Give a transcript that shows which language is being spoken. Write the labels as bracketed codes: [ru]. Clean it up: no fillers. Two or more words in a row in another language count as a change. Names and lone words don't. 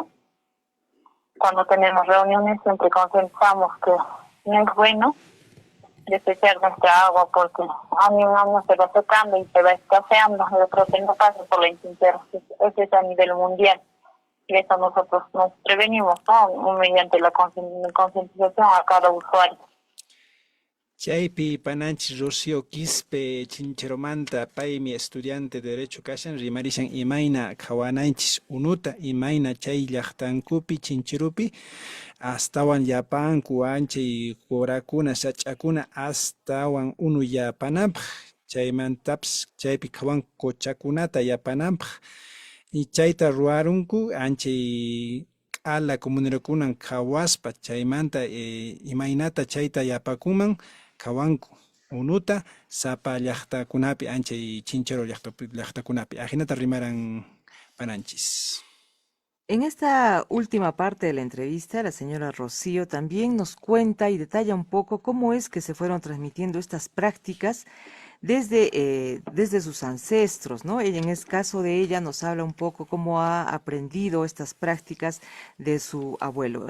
[es] Cuando tenemos reuniones siempre concientizamos que no es bueno desechar nuestra agua porque año en año se va secando y se va escaseando. Yo creo que no pasa por la intintera, eso es a nivel mundial. Y eso nosotros nos prevenimos, ¿no? Mediante la concientización a cada usuario. [qu] Chaypi pananchis Rocío Quispe Chincheromanta paymi estudiante de Derecho kashan rimarishan imayna qhawananchis unuta imayna chay llaqtankupi Chinchirupi astawan yapanku anchay qurakuna sach'akuna astawan unu yapananpaq chaymantapas chaypi qhawan quchakunata yapananpaq y chayta ruwarunku anchay q'ala comunerakunan qhawaspa chaymanta imaynata chayta yapakunman qhawanku unuta sapa llaqtakunapi anchay Chinchero llaqtakunapi ajinata rimaran pananchis. [es] En esta última parte de la entrevista, la señora Rocío también nos cuenta y detalla un poco cómo es que se fueron transmitiendo estas prácticas desde sus ancestros, ¿no? Ella, en el caso de ella, nos habla un poco cómo ha aprendido estas prácticas de su abuelo.